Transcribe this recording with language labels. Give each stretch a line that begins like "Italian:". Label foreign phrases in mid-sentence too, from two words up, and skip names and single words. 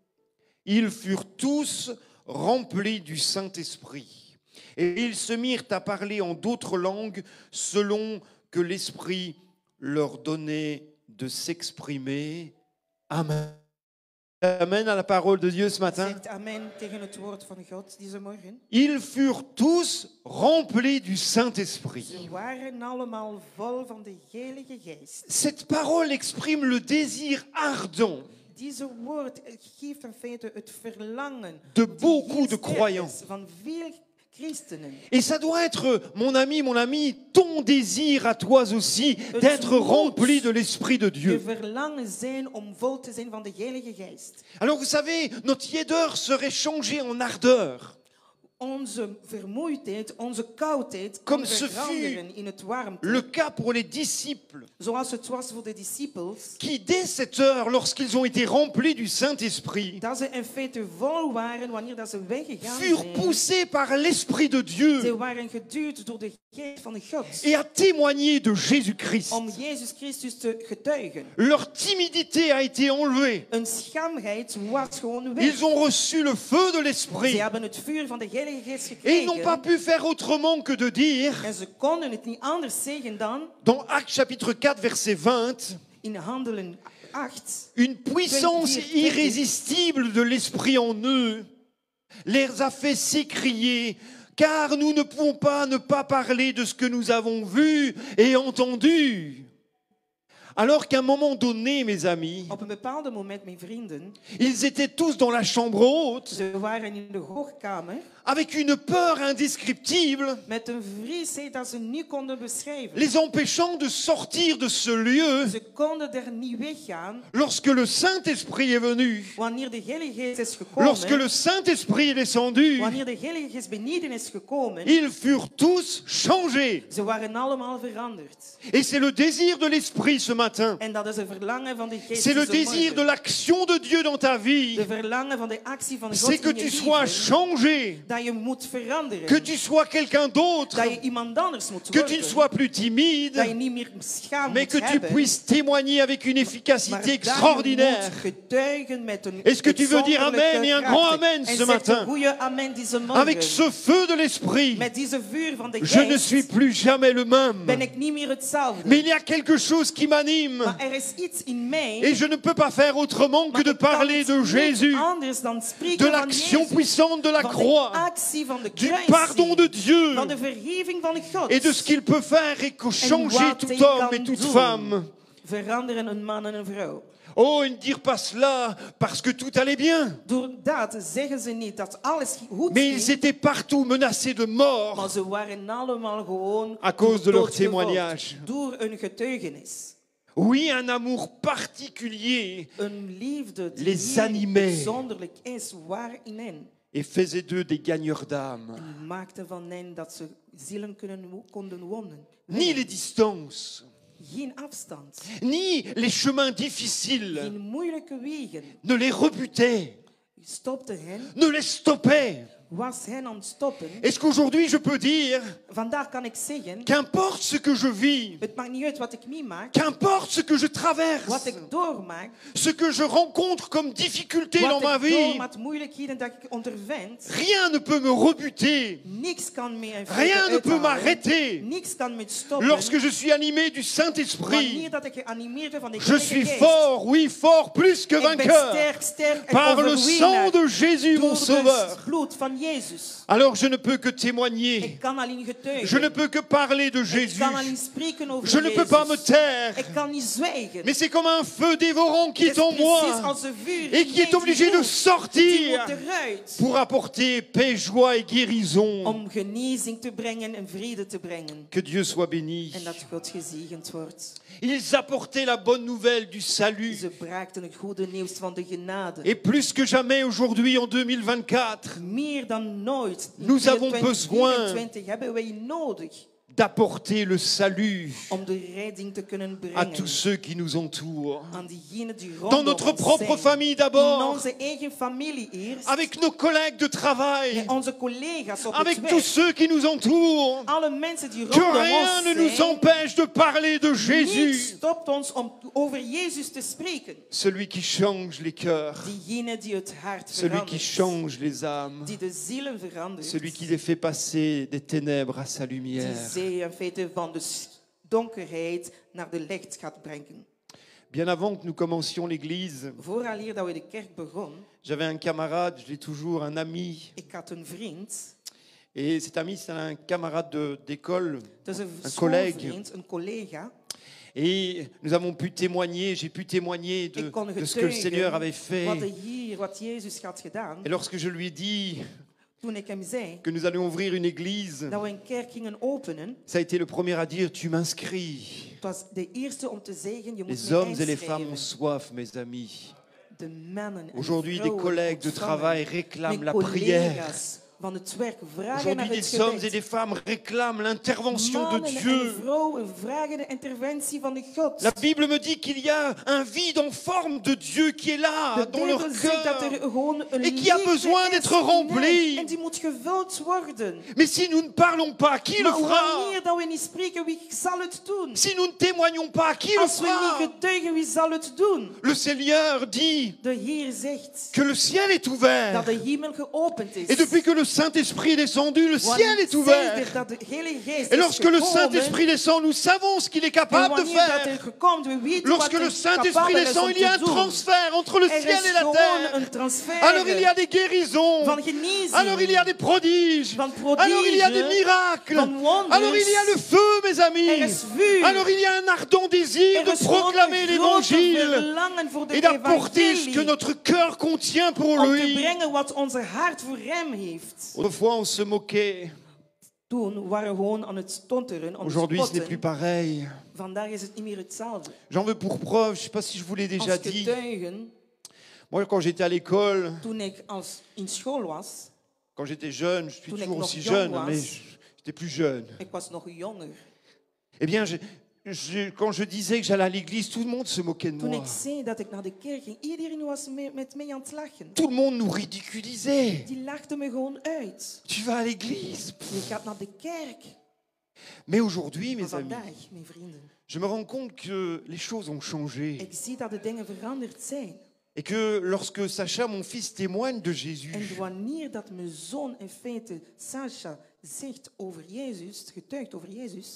French: Ils furent tous remplis du Saint-Esprit. Et ils se mirent à parler en d'autres langues selon que l'Esprit leur donnait de s'exprimer. Amen. Amen à la parole de Dieu ce matin.
Dutch: Zegt amen tegen het woord van God deze morgen.
French: Ils furent tous remplis du Saint-Esprit.
Dutch: Ze waren allemaal vol van de Heilige Geest.
French: Cette parole exprime le désir ardent
Dutch: Deze woord geeft in feite het verlangen
French: de
Dutch: die
French: beaucoup
Dutch: heel
French: de
Dutch: sterk
French: croyants.
Dutch: is van veel christenen.
French: Et ça doit être, mon ami, ton désir à toi aussi, d'être rempli de l'Esprit de
Dutch: Je
French: Dieu.
Dutch: verlangen zijn om vol te zijn van de Heilige Geest.
French: Alors vous savez, notre tiédeur serait changé en ardeur.
Dutch: Onze vermoeidheid, onze koudheid
French: Comme
Dutch: kan
French: ce
Dutch: veranderen in het warmte.
French: Le cas pour les disciples,
Dutch: Zoals het was voor de discipels.
French: qui dès cette heure, lorsqu'ils ont été remplis du Saint-Esprit,
Dutch: Dat ze in feite vol waren wanneer dat ze weggegaan
French: furent
Dutch: zijn.
French: poussés par l'Esprit de Dieu
Dutch: Ze waren geduwd door de geest van God.
French: et à témoigner de Jésus-Christ.
Dutch: Om Jezus Christus te getuigen.
French: Leur timidité a été enlevée.
Dutch: Een schamheid was gewoon weg.
French: Ils ont reçu le feu de
Dutch: Ze
French: l'Esprit.
Dutch: hebben het vuur van de Heilige Geest
French: Et ils n'ont pas
Dutch: gekregen.
French: pu faire autrement que de dire,
Dutch: En ze konden het niet anders zeggen dan
French: dans Actes chapitre 4, verset 20,
Dutch: in Handelen 8.
French: une puissance irrésistible de l'Esprit en eux les a fait s'écrier, car nous ne pouvons pas ne pas parler de ce que nous avons vu et entendu. Alors qu'à un moment donné, mes amis,
Dutch: Op een bepaald moment, mijn vrienden,
French: ils étaient tous dans la chambre haute,
Dutch: ze waren in de hoogkamer
French: avec une peur indescriptible,
Dutch: met een vriesheid dat ze niet konden beschrijven.
French: les empêchant de sortir de ce lieu
Dutch: Ze konden er niet weggaan
French: lorsque le Saint-Esprit est venu,
Dutch: wanneer de Heilige Geest is
French: lorsque
Dutch: gekomen.
French: le Saint-Esprit est descendu.
Dutch: Wanneer de Heilige Geest beneden is gekomen,
French: Ils furent tous changés.
Dutch: ze waren allemaal veranderd.
French: Et c'est le désir de l'Esprit ce matin.
Dutch: En dat is een verlangen van de Geest.
French: C'est le
Dutch: deze
French: désir de
Dutch: morgen.
French: l'action de Dieu dans ta vie.
Dutch: De verlangen van de actie van God
French: C'est que
Dutch: in je
French: tu sois
Dutch: leven.
French: changé,
Dutch: Dat je moet veranderen.
French: que tu sois quelqu'un d'autre,
Dutch: Dat je iemand anders moet
French: que tu
Dutch: worden.
French: ne sois plus
Dutch: Dat je
French: timide,
Dutch: niet meer schaam
French: mais
Dutch: moet
French: que tu
Dutch: hebben.
French: puisses témoigner avec une
Dutch: Maar
French: efficacité
Dutch: dat je
French: extraordinaire.
Dutch: moet getuigen met een
French: Est-ce que tu veux dire
Dutch: uitzonderlijke
French: amen et un
Dutch: kracht.
French: grand amen
Dutch: En
French: ce
Dutch: zeg
French: matin?
Dutch: een goede amen deze morgen.
French: Avec ce feu de l'Esprit,
Dutch: Met deze vuur van de
French: je ne
Dutch: Geest
French: suis plus jamais le même.
Dutch: ben ik niet meer hetzelfde.
French: Mais il y a quelque chose qui m'anime.
Dutch: Maar er is iets in mij.
French: Et je ne peux pas faire autrement que
Dutch: maar
French: de
Dutch: ik kan
French: parler
Dutch: niet
French: de Jésus,
Dutch: anders dan spreken
French: de
Dutch: van
French: l'action
Dutch: Jezus,
French: puissante de la
Dutch: van de
French: croix,
Dutch: actie van de
French: du
Dutch: kruisiging,
French: pardon de Dieu
Dutch: van de vergeving van God.
French: et de ce qu'il peut faire et que
Dutch: En
French: changer
Dutch: wat
French: tout
Dutch: hij
French: homme
Dutch: kan
French: et toute
Dutch: doen.
French: femme.
Dutch: Veranderen een man en een vrouw.
French: Oh, et ne dire pas cela parce que tout allait bien.
Dutch: Door dat zeggen ze niet dat alles goed
French: Mais ils
Dutch: ging,
French: étaient partout menacés de
Dutch: maar
French: mort
Dutch: ze waren allemaal gewoon
French: à cause de leur
Dutch: doodgevolgd
French: témoignage.
Dutch: door een getuigenis.
French: Oui, un amour particulier
Dutch: Een liefde die
French: Les
Dutch: heel
French: animait.
Dutch: bijzonderlijk is, waar in hen.
French: et faisait d'eux des gagneurs d'âme.
Dutch: En maakte van hen dat ze zielen konden wonen.
French: Ni les distances,
Dutch: Geen afstand,
French: ni les chemins difficiles
Dutch: geen moeilijke wegen.
French: ne les rebutaient,
Dutch: Stopte hen,
French: ne les stoppaient.
Dutch: was hen aan het stoppen.
French: Est-ce qu'aujourd'hui je peux dire,
Dutch: Vandaag kan ik zeggen,
French: qu'importe ce que je vis,
Dutch: het maakt niet uit wat ik meemaak,
French: qu'importe ce que je traverse,
Dutch: wat ik doormaak,
French: ce que je rencontre comme difficulté dans ma
Dutch: wat ik door
French: vie,
Dutch: met moeilijkheden dat ik ondervind,
French: rien ne peut me rebuter,
Dutch: niks kan me
French: rien ne peut m'arrêter.
Dutch: niks kan me stoppen.
French: Lorsque je suis animé du
Dutch: Wanneer
French: Saint-Esprit,
Dutch: dat ik geanimeerd ben van de
French: je
Dutch: Heilige
French: suis
Dutch: Geest,
French: fort, oui, fort, plus que
Dutch: ik ben
French: vainqueur,
Dutch: sterk en
French: par le
Dutch: overwinnaar
French: sang de Jésus, mon
Dutch: door
French: Sauveur.
Dutch: het bloed van Jezus.
French: Alors je ne peux que témoigner,
Dutch: Ik kan alleen getuigen.
French: je ne peux que parler de
Dutch: Ik
French: Jésus,
Dutch: kan alleen spreken over
French: je ne peux pas me
Dutch: Jezus.
French: taire,
Dutch: Ik kan niet zwijgen.
French: mais c'est comme un feu dévorant qui
Dutch: Het
French: est
Dutch: is
French: en
Dutch: precies
French: moi
Dutch: als een vuur
French: et
Dutch: in
French: qui est
Dutch: mij
French: obligé de
Dutch: die moet
French: sortir
Dutch: eruit
French: pour apporter paix, joie et guérison.
Dutch: om genezing te brengen en vrede te brengen.
French: Que Dieu soit béni.
Dutch: En dat God gezegend wordt.
French: Ils apportaient la bonne nouvelle du salut.
Dutch: Ze brachten het goede nieuws van de genade.
French: Et plus que jamais aujourd'hui en 2024,
Dutch: Meer dan nooit in
French: Nous avons
Dutch: 2024 hebben wij nodig
French: d'apporter le salut
Dutch: om de redding te kunnen
French: à
Dutch: brengen
French: tous ceux qui nous entourent.
Dutch: aan diegenen die
French: Dans
Dutch: rondom
French: notre
Dutch: ons
French: propre
Dutch: zijn.
French: famille
Dutch: In
French: d'abord,
Dutch: onze eigen familie eerst,
French: avec nos collègues de travail,
Dutch: met onze collega's op
French: avec
Dutch: het
French: tous
Dutch: werk,
French: ceux qui nous entourent.
Dutch: alle mensen die
French: Que
Dutch: rondom
French: rien ne
Dutch: ons
French: nous
Dutch: zijn.
French: empêche de parler de
Dutch: Niets
French: Jésus,
Dutch: stopt ons om over Jezus te spreken.
French: celui qui change les cœurs,
Dutch: Diegene die het hart
French: celui qui
Dutch: verandert,
French: change les âmes,
Dutch: die de zielen verandert,
French: celui qui les fait passer des ténèbres à sa
Dutch: die
French: lumière.
Dutch: zij in feite van de donkerheid naar de licht gaat brengen.
French: Bien avant que nous commencions l'église,
Dutch: Vooraleer dat we de kerk begon,
French: j'avais un camarade, je l'ai toujours, un ami.
Dutch: ik had een vriend,
French: Et cet ami, c'est un camarade d'école.
Dutch: dat is Een een
French: collègue.
Dutch: schoolvriend, een collega.
French: Et nous avons pu témoigner, j'ai pu témoigner
Dutch: Ik kon
French: de ce que le Seigneur avait
Dutch: getuigen
French: fait.
Dutch: wat Jezus had gedaan.
French: Et lorsque je lui ai dit
Dutch: Toen ik hem zei
French: que nous allions ouvrir une église,
Dutch: dat we een kerk gingen openen,
French: ça a été le premier à dire, tu m'inscris.
Dutch: het was de eerste om te zeggen, je moet
French: Les
Dutch: me
French: hommes et les femmes ont
Dutch: inschrijven.
French: soif, mes amis.
Dutch: De mannen en
French: Aujourd'hui, des
Dutch: vrouwen
French: collègues de
Dutch: ontvangen.
French: travail réclament la
Dutch: Mijn
French: prière.
Dutch: collega's van het werk vragen
French: Aujourd'hui,
Dutch: naar het
French: des hommes et
Dutch: gebed.
French: des femmes réclament l'intervention de
Dutch: Mannen en
French: Dieu.
Dutch: vrouwen vragen de interventie van de God.
French: La Bible me dit qu'il y a un vide en forme de Dieu qui est là,
Dutch: De
French: dans leur
Dutch: Bijbel zegt dat
French: cœur.
Dutch: er gewoon een
French: Et qui a
Dutch: liefde
French: besoin
Dutch: is
French: d'être
Dutch: in hen.
French: rempli.
Dutch: En die moet gevuld worden.
French: Mais si nous ne parlons pas, qui le
Dutch: Maar
French: fera?
Dutch: wanneer dat we niet spreken, wie zal het doen?
French: Si nous ne témoignons pas, qui le
Dutch: Als we
French: fera?
Dutch: niet getuigen, wie zal het doen?
French: Le Seigneur dit
Dutch: De Heer zegt
French: que le ciel est
Dutch: dat
French: ouvert.
Dutch: de hemel geopend is.
French: Et depuis que le Saint-Esprit est descendu, le
Dutch: Want
French: ciel est
Dutch: sinds
French: ouvert.
Dutch: dat de Heilige Geest
French: Et
Dutch: is
French: lorsque le
Dutch: gekomen,
French: Saint-Esprit descend, nous savons ce qu'il est
Dutch: en
French: capable de
Dutch: wanneer dat
French: faire.
Dutch: er gekomt, we weten
French: Lorsque
Dutch: wat
French: le
Dutch: er
French: Saint-Esprit
Dutch: capabel is
French: descend,
Dutch: om
French: il y a
Dutch: te
French: un
Dutch: doen.
French: transfert entre le
Dutch: Er
French: ciel
Dutch: is
French: et la
Dutch: gewoon
French: terre.
Dutch: een transfer
French: Alors il y a des guérisons.
Dutch: van genezing,
French: Alors il y a des prodiges.
Dutch: van prodigen,
French: Alors il y a des miracles.
Dutch: van wonders.
French: Alors il y a le feu, mes
Dutch: Er
French: amis.
Dutch: is vuur.
French: Alors il y a un ardent désir
Dutch: Er
French: de
Dutch: is gewoon
French: proclamer
Dutch: een grote
French: l'évangile
Dutch: verlangen voor de
French: et d'apporter ce
Dutch: evangelie,
French: que notre cœur contient pour
Dutch: om te
French: lui.
Dutch: brengen wat onze hart voor hem heeft.
French: Autrefois, on se moquait.
Dutch: Toen waren we gewoon aan het stonteren, aan het
French: Aujourd'hui, ce n'est plus
Dutch: spotten.
French: pareil.
Dutch: Vandaag is het niet meer hetzelfde.
French: J'en veux pour preuve, je ne sais pas si je vous l'ai déjà
Dutch: Als
French: dit.
Dutch: getuigen,
French: Moi, quand j'étais à l'école,
Dutch: toen ik in school was,
French: quand j'étais jeune, je suis
Dutch: Toen ik
French: toujours
Dutch: nog
French: aussi
Dutch: jong
French: jeune,
Dutch: was.
French: mais j'étais plus jeune.
Dutch: ik was nog jonger.
French: Eh bien, quand je disais que j'allais à l'église, tout le monde se moquait de
Dutch: Toen
French: moi.
Dutch: ik zei dat ik naar de kerk ging, iedereen was met mij aan het lachen.
French: Tout le monde nous ridiculisait.
Dutch: Die lachten me gewoon uit.
French: Tu vas à l'église.
Dutch: Je gaat naar de kerk.
French: Mais aujourd'hui,
Dutch: Maar
French: mes amis,
Dutch: vandaag, mijn vrienden,
French: je me rends compte que les choses ont changé.
Dutch: ik zie dat de dingen veranderd zijn.
French: Et que lorsque Sacha, mon fils, témoigne de Jésus,
Dutch: En wanneer dat mijn zoon in feite, Sasha, zegt over Jezus, getuigt over Jezus,